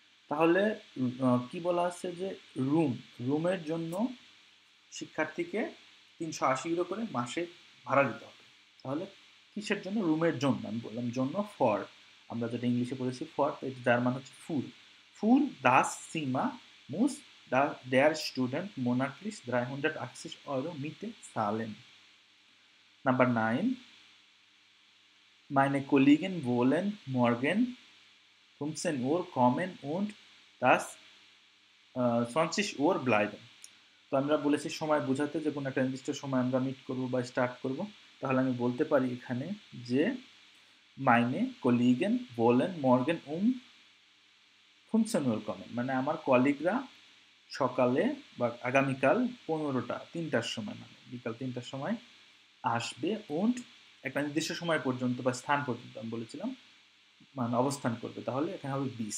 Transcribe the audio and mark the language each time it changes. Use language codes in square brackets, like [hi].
[bn] তাহলে কি বলা আছে যে রুমের জন্য শিক্ষার্থীকে 380 ইউরো করে মাসে ভাড়া দিতে হবে তাহলে কিসের জন্য রুমের জন্য আমি বললাম জন্য ফর আমরা যেটা ইংলিশে পড়েছি ফর যার মানে হচ্ছে [de] ফুল দাস সিমা মুস der Student monatlich 380 Euro Miete zahlen. [en] Number 9. [de] Meine Kollegen wollen morgen 15 Uhr kommen und das 20 Uhr bleiben. [bn] তো আমরা বলেছি সময় বোঝাতে যে কোনো একটা নির্দিষ্ট সময় আমরা মিট করব বা স্টার্ট করব তাহলে আমি বলতে পারি এখানে যে [de] meine Kollegen wollen morgen 15 Uhr kommen [bn] মানে আমার কলিগরা সকালে বা আগামীকাল 3টার সময় মানে বিকাল 3টার সময় আসবে und একটা নির্দিষ্ট সময় পর্যন্ত বা স্থান পর্যন্ত আমি বলেছিলাম মানে অবস্থান করবে তাহলে এখানে হবে